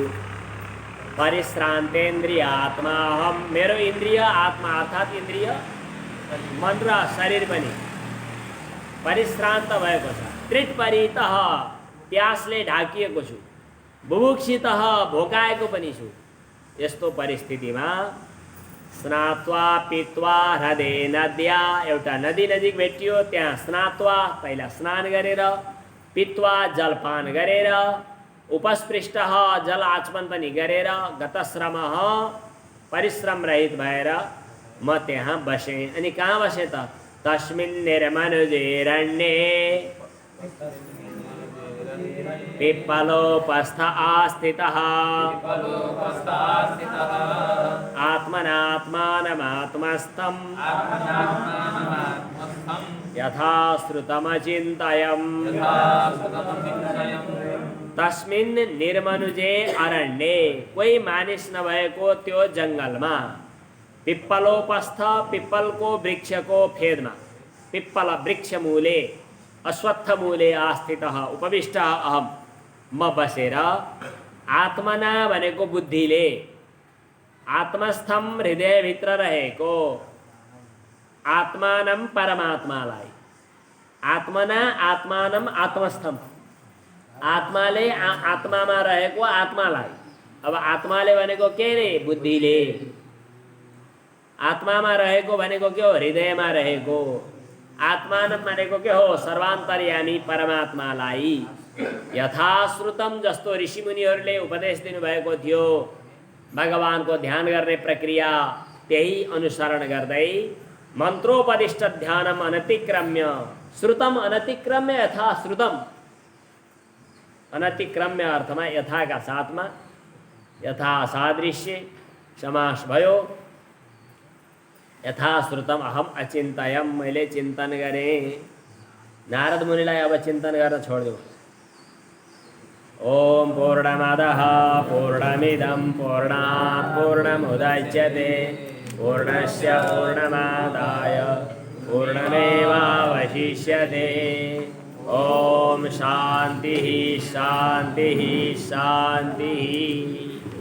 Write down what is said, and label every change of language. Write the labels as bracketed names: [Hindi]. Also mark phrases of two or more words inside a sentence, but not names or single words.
[Sanskrit] परिश्रान्तेन्द्रिय आत्मा अहम, [Nepali] मेरो इन्द्रिय आत्मा अर्थात् इन्द्रिय मन र शरीर पनि परिश्रान्त भएको छ। तृटपरितः, प्यासले ढाकिएको छु। बुभुक्षितः, भोकाएको पनि छु। यस्तो परिस्थितिमा [Sanskrit] स्नात्वा पित्वा ह्रदे नद्या, [Nepali] एउटा नदी नजिक भेटियो, त्यहाँ स्नात्वा पहिला स्नान गरेर, पित्वा जलपान गरेर, उपस्पृष्टः जल आचमन पनि गरेर गतश्रमः परिश्रम रहित भएर म त्यहाँ बसेँ। अनि कहाँ बसेँ त? [Sanskrit] तस्मिन् निर्मनुजेरण्ये पिप्पलोपस्थ आस्थितः आत्मनात्मानमात्मस्थम् यथा श्रुतमचिन्तयम्। तस्मिन् निर्मनुजे अरण्ये, [Nepali] कोही मानिस नभएको त्यो जङ्गलमा, पिप्पलोपस्थ, पिप्पलको वृक्षको फेदमा, [Sanskrit] पिप्पल वृक्ष मूले अश्वत्थ मूले आस्थितः उपविष्टः अहम, [Nepali] म बसेर आत्मना भनेको बुद्धिले, आत्मस्थम हृदयभित्र रहेको, [Sanskrit] आत्मानम परमात्मालाई, आत्मना आत्मानम आत्मस्थम, [Nepali] आत्माले आत्मामा रहेको आत्मालाई। अब आत्माले भनेको के रे? बुद्धिले। आत्मामा रहेको भनेको के हो? हृदयमा रहेको। आत्मानम भनेको के हो? सर्वान्तर्यामी परमात्मालाई। यथाश्रुतम, जस्तो ऋषिमुनिहरूले उपदेश दिनुभएको थियो भगवानको ध्यान गर्ने प्रक्रिया, त्यही अनुसरण गर्दै [Sanskrit] मन्त्रोपदिष्ट ध्यानम अनतिक्रम्य, श्रुतम अनतिक्रम्य यथा श्रुतम, [Nepali] अनतिक्रम्य अर्थमा यथाका साथमा यथा सादृश्य समास भयो। [Sanskrit] यथा श्रुतम अहम अचिन्तयम, [Nepali] मैले चिन्तन गरेँ। नारद मुनिलाई अब चिन्तन गर्न छोडिदेऊ। [Sanskrit] ओम पूर्णमदः पूर्णमिदं पूर्णात् पूर्णमुदच्यते पूर्णस्य पूर्णमादाय पूर्णमेवावशिष्यते। ओम शांति शांति शांति।